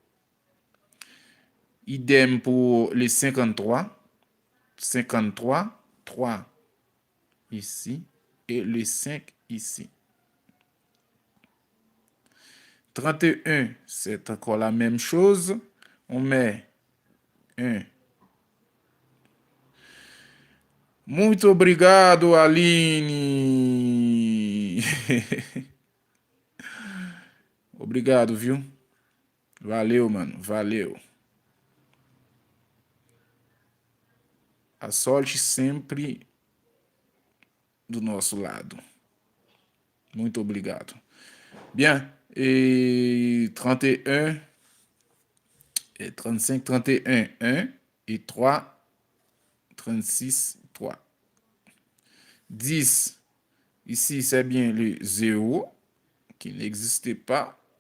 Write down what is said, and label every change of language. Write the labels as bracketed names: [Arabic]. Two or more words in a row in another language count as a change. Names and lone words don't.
[French] Idem pour le 53. 53, 3 ici. Et le 5 ici. 31, c'est encore la même chose. On met 1. [Portuguese] Muito obrigado, Aline. Obrigado, viu? Valeu, mano. Valeu. A sorte sempre do nosso lado. Muito obrigado. [French] Bien. Et 31, et 35, 31, 1. Et 3, 36, 3. 10. Ici, c'est bien le 0 qui n'existait pas.